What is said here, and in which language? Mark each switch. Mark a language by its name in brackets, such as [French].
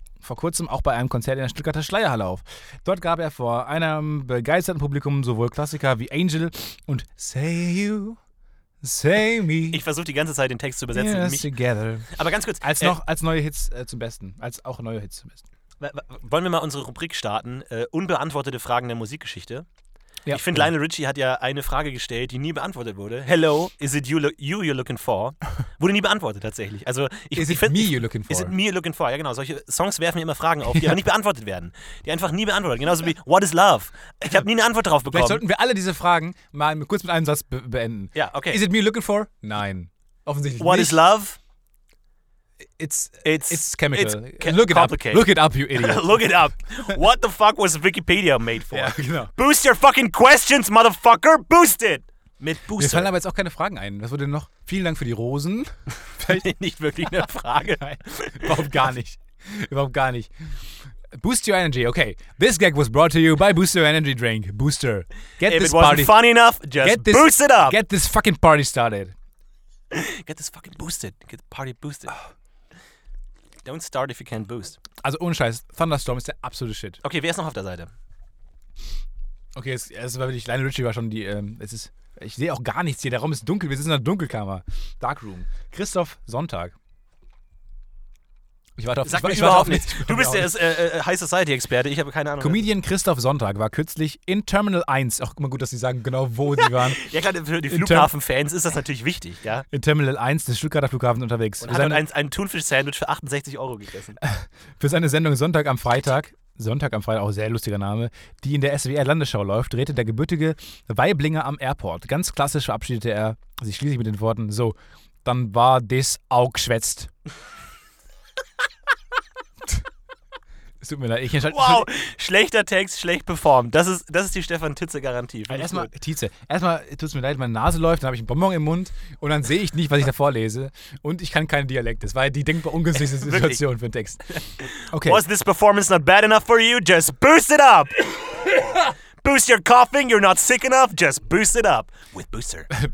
[German] vor kurzem auch bei einem Konzert in der Stuttgarter Schleierhalle auf. Dort gab er vor einem begeisterten Publikum sowohl Klassiker wie Angel und Say You, Say Me. Ich versuche die ganze Zeit den Text zu übersetzen. [English] Yes, together. [German] Aber ganz kurz. Als, noch, als neue Hits zum Besten. Als auch neue Hits zum Besten. Wollen wir mal unsere Rubrik starten? Unbeantwortete Fragen der Musikgeschichte. Ja, ich finde, Lionel Richie hat ja eine Frage gestellt, die nie beantwortet wurde. [English] Hello, is it you're looking for? [German] Wurde nie beantwortet tatsächlich. Also, [English] Is it me you're looking for? [German] Ja genau, solche Songs werfen immer Fragen auf, die aber nicht beantwortet werden. Die einfach nie beantwortet. Genauso wie, [English] what is love? [German] Ich habe nie eine Antwort darauf bekommen. Vielleicht sollten wir alle diese Fragen mal kurz mit einem Satz beenden. Ja, okay. [English] Is it me you're looking for? [German] Nein, offensichtlich [English] what [German] nicht. [English] What is love? It's chemical. Look it up, you idiot. Look it up. What the fuck was Wikipedia made for? [German] Ja, genau. [English] Boost your fucking questions, motherfucker. Boost it. [German] Mit Booster. Mir fallen aber jetzt auch keine Fragen ein. Was wurde noch? Vielen Dank für die Rosen. Nicht wirklich eine Frage. Überhaupt gar nicht. [English] Boost your energy. Okay. This gag was brought to you by Booster Energy Drink. Booster. Get if this party. If it wasn't funny enough, boost it up. Get this fucking party started. Get this fucking boosted. Get the party boosted. Don't start if you can't boost. [German] Also ohne Scheiß, Thunderstorm ist der absolute Shit. Okay, wer ist noch auf der Seite? Okay, es war wirklich, Lionel Richie war schon die, es ist, ich sehe auch gar nichts hier, der Raum ist dunkel, wir sind in der Dunkelkammer. [English] Darkroom. Christoph Sonntag. [German] Ich warte auf dich. Sag mir überhaupt nichts. Du bist der High Society-Experte, ich habe keine Ahnung. Comedian Christoph Sonntag war kürzlich in Terminal 1, auch immer gut, dass sie sagen genau, wo sie waren. Ja klar, für die Flughafen-Fans ist das natürlich wichtig, ja. In Terminal 1 des Stuttgarter Flughafens unterwegs. Und hat ein Thunfisch-Sandwich für 68 Euro gegessen. Für seine Sendung Sonntag am Freitag, auch sehr lustiger Name, die in der SWR-Landesschau läuft, drehte der gebürtige Weiblinger am Airport. Ganz klassisch verabschiedete er sich schließlich mit den Worten, so, dann war das auch geschwätzt. Es tut mir leid. Wow, schlechter Text, schlecht performt. Das ist die Stefan-Titze-Garantie. Erstmal tut es mir leid, meine Nase läuft, dann habe ich einen Bonbon im Mund und dann sehe ich nicht, was ich da vorlese. Und ich kann keinen Dialekt. Das war die denkbar ungünstigste Situation für einen Text. Okay. [English] Was this performance not bad enough for you? Just boost it up! Boost your coughing, you're not sick enough, just boost it up with Booster.